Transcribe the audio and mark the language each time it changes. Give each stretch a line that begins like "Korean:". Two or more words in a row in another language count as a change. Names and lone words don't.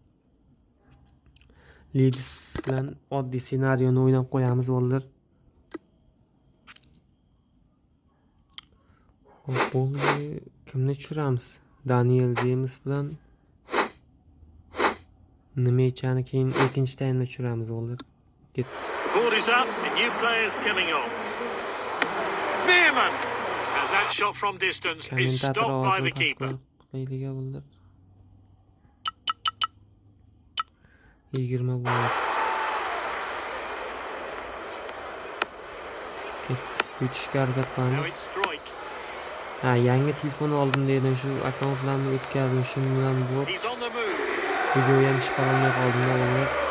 Uzbek: Leeds bilan oddiy ssenariyoni o'ynab qo'yamiz bolalar. Xo'p, bo'ldi. Kimni tushiramiz? Daniel James bilan Nimechani keyin ikkinchi taymda tushiramiz bolalar. Ket.
English: Board is up, the new players coming on. Veerman! And that shot from distance is stopped by the keeper.
Uzbek: Qayliga bolalar. 20 bo'ldi. Yutishga harakat qilamiz. Yangi telefon oldim dedim, shu akkauntlarni o'tkazdim, shu bilan bu video ham chiqara olmay qoldim bolalar.